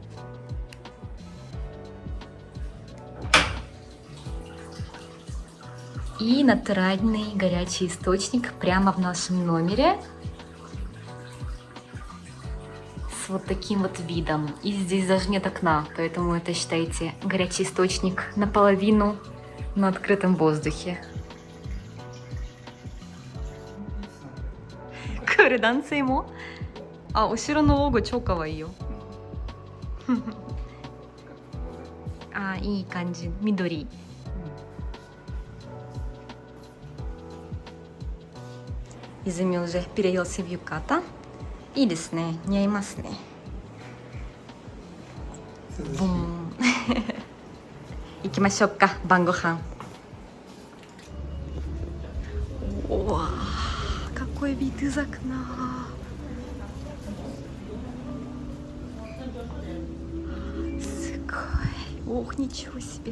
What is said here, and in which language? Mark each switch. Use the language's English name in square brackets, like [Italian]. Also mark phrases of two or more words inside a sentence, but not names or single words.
[Russian] И натуральный горячий источник прямо в нашем номере. С вот таким вот видом. И здесь даже нет окна, поэтому это, считайте, горячий источник наполовину на открытом воздухе. [Japanese] これ男性もあ、後ろのロゴ超かわいいよ。あ、いい感じ。 [Russian] 緑。Изуми уже переелся в юката. [Japanese] いいですね。似合いますね。ボン。行きましょうか。晩ご飯。 [Russian] Вау, какой вид из окна! Ох, ничего себе!